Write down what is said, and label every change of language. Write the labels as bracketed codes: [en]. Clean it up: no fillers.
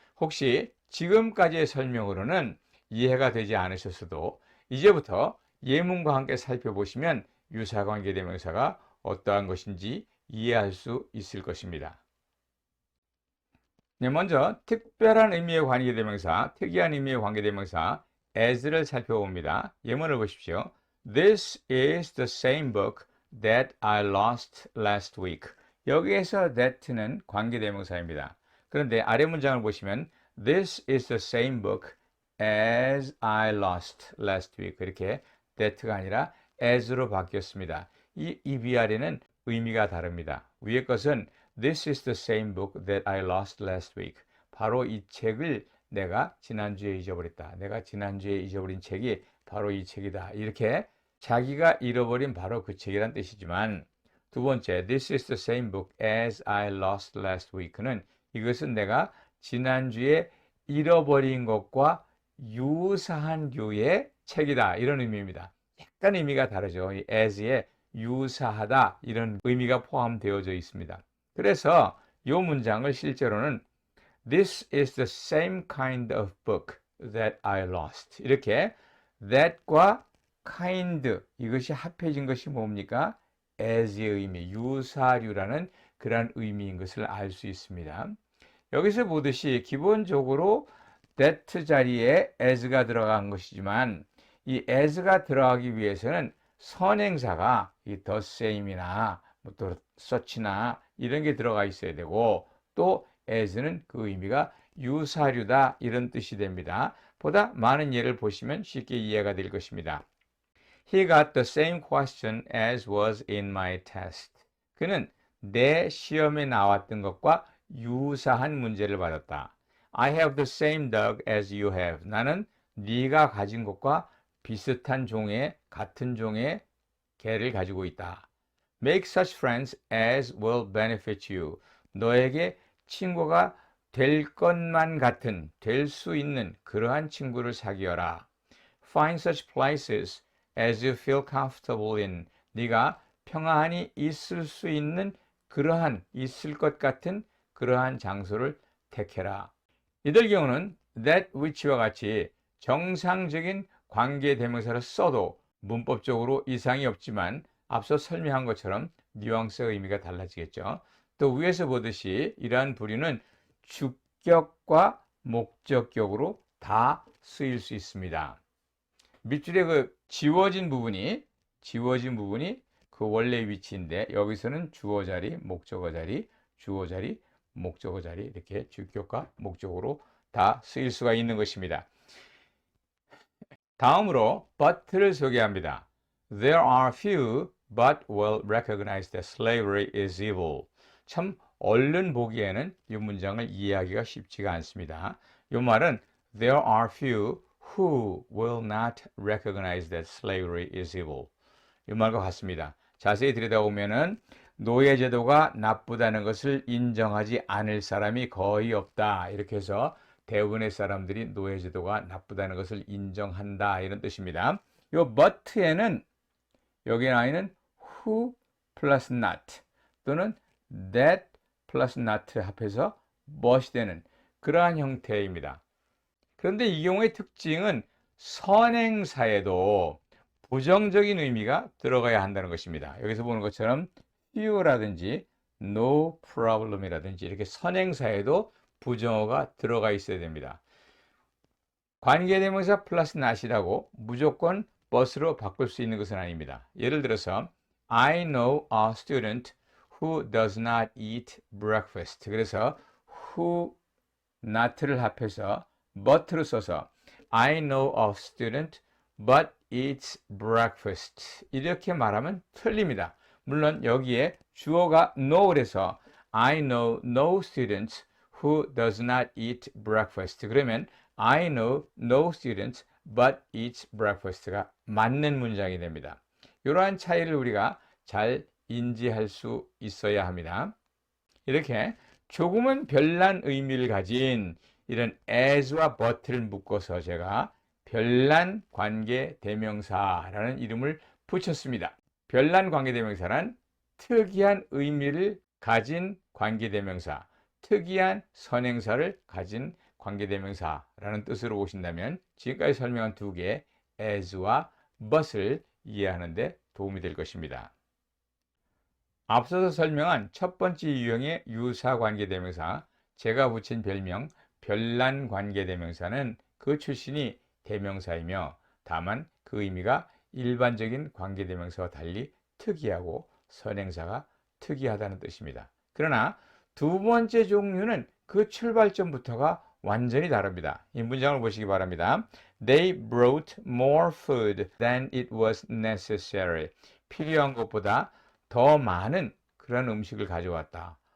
[ko] 혹시 지금까지의 설명으로는 이해가 되지 않으셨어도 이제부터 예문과 함께 살펴보시면 유사관계대명사가 어떠한 것인지 이해할 수 있을 것입니다. 네, 먼저 특별한 의미의 관계대명사, 특이한 의미의 관계대명사 as를 살펴봅니다. 예문을 보십시오. [en] This is the same book that I lost last week. [ko] 여기에서 that는 관계대명사입니다. 그런데 아래 문장을 보시면 [en] This is the same book as I lost last week. [ko] 이렇게 that가 아니라 as로 바뀌었습니다. 이 위아래는 의미가 다릅니다. 위의 것은 [en] This is the same book that I lost last week. [ko] 바로 이 책을 내가 지난주에 잊어버렸다. 내가 지난주에 잊어버린 책이 바로 이 책이다. 이렇게 자기가 잃어버린 바로 그 책이란 뜻이지만 두 번째, [en] This is the same book as I lost last week [ko] 는 이것은 내가 지난주에 잃어버린 것과 유사한 류의 책이다. 이런 의미입니다. 약간 의미가 다르죠. 이 as에 유사하다 이런 의미가 포함되어져 있습니다. 그래서 이 문장을 실제로는 [en] This is the same kind of book that I lost. [ko] 이렇게 that과 kind 이것이 합해진 것이 뭡니까? as의 의미, 유사류라는 그러한 의미인 것을 알 수 있습니다. 여기서 보듯이 기본적으로 that 자리에 as가 들어간 것이지만 이 as가 들어가기 위해서는 선행사가 이 the same이나 또 such나 이런 게 들어가 있어야 되고 또 as는 그 의미가 유사류다 이런 뜻이 됩니다. 보다 많은 예를 보시면 쉽게 이해가 될 것입니다. [en] He got the same question as was in my test. [ko] 그는 내 시험에 나왔던 것과 유사한 문제를 받았다. [en] I have the same dog as you have. [ko] 나는 네가 가진 것과 비슷한 종의 같은 종의 개를 가지고 있다. [en] Make such friends as will benefit you. [ko] 너에게 친구가 될 것만 같은, 될 수 있는 그러한 친구를 사귀어라. [en] Find such places as you feel comfortable in. [ko] 네가 평안히 있을 수 있는 그러한, 있을 것 같은 그러한 장소를 택해라. 이들 경우는 that which와 같이 정상적인 관계 대명사를 써도 문법적으로 이상이 없지만 앞서 설명한 것처럼 뉘앙스의 의미가 달라지겠죠. 또 위에서 보듯이 이러한 부류는 주격과 목적격으로 다 쓰일 수 있습니다. 밑줄에 그 지워진 부분이 그 원래 위치인데 여기서는 주어 자리, 목적어 자리, 주어 자리, 목적어 자리 이렇게 주격과 목적으로 다 쓰일 수가 있는 것입니다. 다음으로 but를 소개합니다. [en] There are few but well recognized that slavery is evil. [ko] 참 얼른 보기에는 이 문장을 이해하기가 쉽지가 않습니다. 이 말은 [en] There are few who will not recognize that slavery is evil. [ko] 이 말과 같습니다. 자세히 들여다보면은 노예제도가 나쁘다는 것을 인정하지 않을 사람이 거의 없다. 이렇게 해서 대부분의 사람들이 노예제도가 나쁘다는 것을 인정한다. 이런 뜻입니다. 이 but에는 여기 나와 있는 who plus not 또는 that plus not 합해서 but이 되는 그러한 형태입니다. 그런데 이 경우의 특징은 선행사에도 부정적인 의미가 들어가야 한다는 것입니다. 여기서 보는 것처럼 few라든지 no problem이라든지 이렇게 선행사에도 부정어가 들어가 있어야 됩니다. 관계대명사 플러스 not이라고 무조건 but으로 바꿀 수 있는 것은 아닙니다. 예를 들어서 [en] I know a student who does not eat breakfast. [ko] 그래서 [en] who not를 [ko] 합해서 [en] but를 [ko] 써서 [en] I know a student but eats breakfast. [ko] 이렇게 말하면 틀립니다. 물론 여기에 주어가 [en] know래서 I know no student who does not eat breakfast. [ko] 그러면 [en] I know no student but eats breakfast가 [ko] 맞는 문장이 됩니다. 이러한 차이를 우리가 잘 인지할 수 있어야 합니다. 이렇게 조금은 별난 의미를 가진 이런 as와 but를 묶어서 제가 별난 관계 대명사라는 이름을 붙였습니다. 별난 관계 대명사란 특이한 의미를 가진 관계 대명사, 특이한 선행사를 가진 관계 대명사라는 뜻으로 보신다면 지금까지 설명한 두 개 as와 but을 이해하는 데 도움이 될 것입니다. 앞서서 설명한 첫 번째 유형의 유사 관계 대명사, 제가 붙인 별명 별난 관계 대명사는 그 출신이 대명사이며 다만 그 의미가 일반적인 관계 대명사와 달리 특이하고 선행사가 특이하다는 뜻입니다. 그러나 두 번째 종류는 그 출발점부터가 완전히 다릅니다. 이 문장을 보시기 바랍니다. [en] They brought more food than it was necessary. [ko] 필요한 것보다 더 많은 그런 음식을 가져왔다.